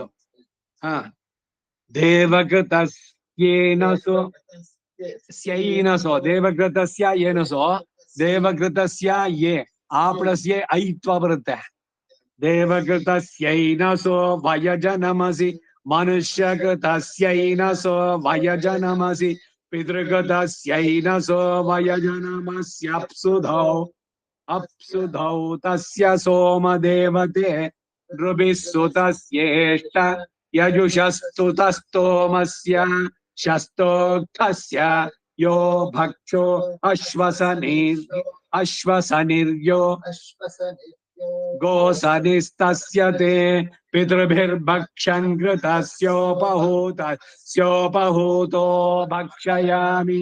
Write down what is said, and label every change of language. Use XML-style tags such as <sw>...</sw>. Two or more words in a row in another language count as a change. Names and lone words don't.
<sa>ಹಾ ದೇವಕೃತಸ್ಯೇನಸೋ ಸ್ಯೈನಸೋ ದೇವಕೃತಸ್ಯ ಏನಸೋ ದೇವಕೃತಸ್ಯ ಯೇ</sa> <kn>ಆ ಪ್ಲಸ್ ಎ ಐತ್ವ ಬರುತ್ತೆ.</kn> <sa>ದೇವಕೃತಸ್ಯೈನಸೋ ವಯಜನಮಸಿ ಮನುಷ್ಯಕೃತಸ್ಯೈನಸೋ ವಯಜನಮಸಿ ಪಿತೃಗತಸ್ಯೈನಸೋ ವಯಜನಮಸ್ಯಪ್ಸುಧೌ ಅಪ್ಸುಧೌ ತಸ್ಯ ಸೋಮದೇವತೆ ನೃಭಿಸ್ಸುತಸ್ಯೇಷ್ಟ ಯಜುಷಸ್ತುತಸ್ತೋಮಸ್ಯ ಶಸ್ತೋಕ್ತಸ್ಯ ಯೋ ಭಕ್ಷೋ ಅಶ್ವಸನಿರ್ಯೋ ಗೋಸನಿಸ್ತಸ್ಯ ತೇ ಪಿತೃಭಿರ್ಭಕ್ಷನ್ ಕೃತಸ್ಯೋಪಹೂತೋ ಭಕ್ಷಯಾಮಿ.</sa>